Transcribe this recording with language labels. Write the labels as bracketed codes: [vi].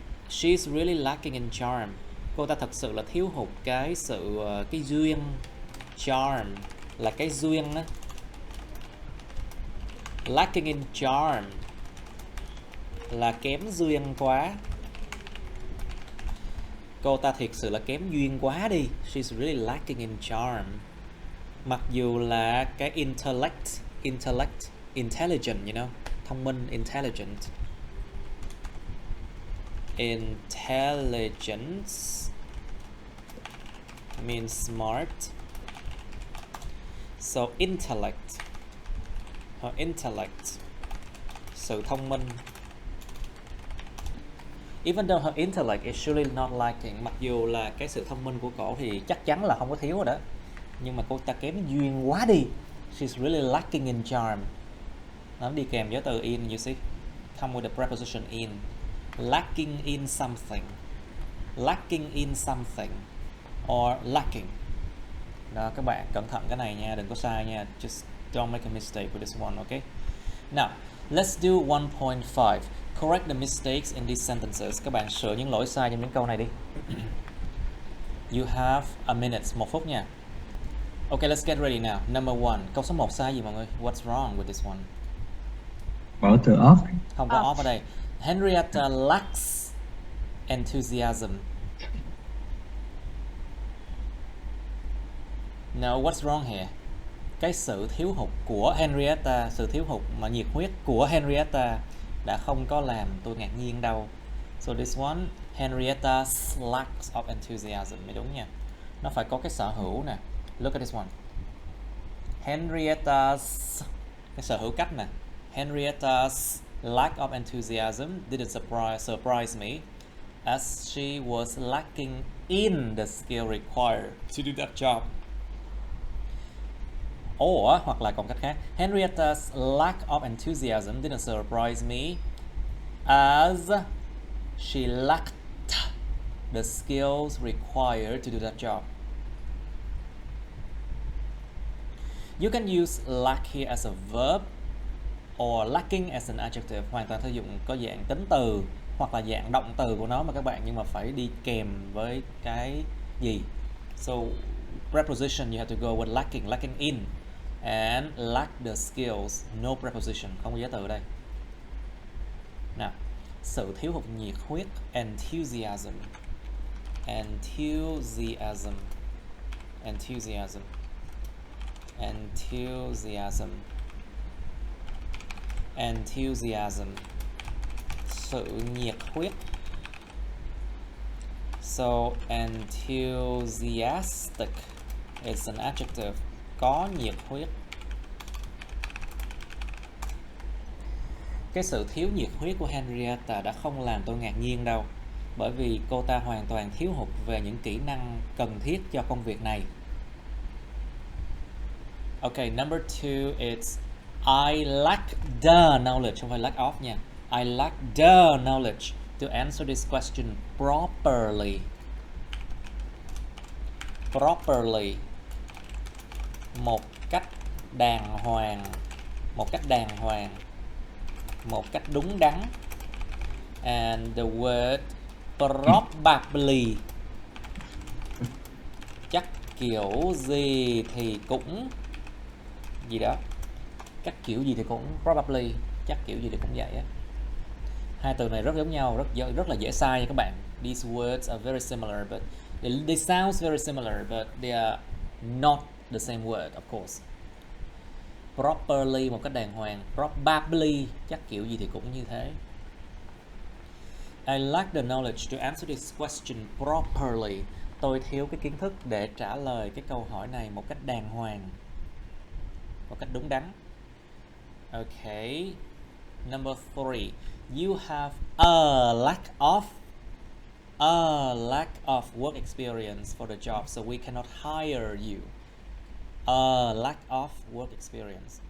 [en] She's really lacking in charm. [vi] Cô ta thật sự là thiếu hụt cái duyên. Charm là cái duyên á. Lacking in charm là kém duyên quá. Cô ta thiệt sự là kém duyên quá đi. [en] She's really lacking in charm. [vi] Mặc dù là cái intellect, intelligent, [en] you know, [vi] thông minh, intelligent. [en] Intelligence means smart. So intellect, her intellect, [vi] sự thông minh. [en] Even though her intellect is surely not lacking, [vi] mặc dù là cái sự thông minh của cổ thì chắc chắn là không có thiếu rồi đó, nhưng mà cô ta kém duyên quá đi. [en] She's really lacking in charm. [vi] Nó đi kèm với từ in, [en] you see. come with the preposition in. Lacking in something. Lacking in something. Or lacking. [vi] Đó, các bạn cẩn thận cái này nha, đừng có sai nha. [en] Just don't make a mistake with this one, okay? Now, let's do 1.5. Correct the mistakes in these sentences. [vi] Các bạn sửa những lỗi sai trong những câu này đi. [en] You have a minute, [vi] 1 phút nha. [en] Okay, let's get ready now. Number 1. [vi] Câu số 1 sai gì mọi người? [en] What's wrong with this one? [vi] Bỏ từ off. Không có off ở đây. [en] Henrietta lacks enthusiasm. No, what's wrong here? [vi] Cái sự thiếu hụt của Henrietta, sự thiếu hụt mà nhiệt huyết của Henrietta đã không có làm tôi ngạc nhiên đâu. [en] So this one, Henrietta lacks of enthusiasm. [vi] Mới đúng nha. Nó phải có cái sở hữu nè. [en] Look at this one. [vi] Henrietta's, cái sở hữu cách nè. [en] Henrietta's lack of enthusiasm didn't surprise me, as she was lacking in the skill required to do that job. Or, [vi] hoặc là còn cách khác, [en] Henrietta's lack of enthusiasm didn't surprise me, as she lacked the skills required to do that job. You can use lack here as a verb or lacking as an adjective. [vi] Hoàn toàn sử dụng có dạng tính từ hoặc là dạng động từ của nó mà các bạn, nhưng mà phải đi kèm với cái gì. [en] So preposition you have to go with lacking in, and lack the skills, no preposition, [vi] không có giới từ ở đây. Nào, sự thiếu hụt nhiệt huyết, enthusiasm. [en] Enthusiasm. Enthusiasm. Enthusiasm. [vi] Enthusiasm. Sự nhiệt huyết. [en] So enthusiastic is an adjective. [vi] Có nhiệt huyết. Cái sự thiếu nhiệt huyết của Henrietta đã không làm tôi ngạc nhiên đâu, bởi vì cô ta hoàn toàn thiếu hụt về những kỹ năng cần thiết cho công việc này. [en] Okay, number 2 is I lack the knowledge, [vi] không phải lack of nha. [en] I lack the knowledge to answer this question properly. [vi] Properly. Một cách đàng hoàng. Một cách đàng hoàng. Một cách đúng đắn. [en] And the word probably. [vi] Chắc kiểu gì thì cũng gì đó. Chắc kiểu gì thì cũng probably. Chắc kiểu gì thì cũng vậy á. Hai từ này rất giống nhau, rất là dễ sai nha các bạn. [en] These words are very similar, but they sound very similar, but they are not the same word, of course. [vi] Properly, một cách đàng hoàng. Probably, chắc kiểu gì thì cũng như thế. [en] I lack the knowledge to answer this question properly. [vi] Tôi thiếu cái kiến thức để trả lời cái câu hỏi này một cách đàng hoàng, một cách đúng đắn. [en] Okay. Number 3. You have a lack of work experience for the job, so we cannot hire you. A lack of work experience.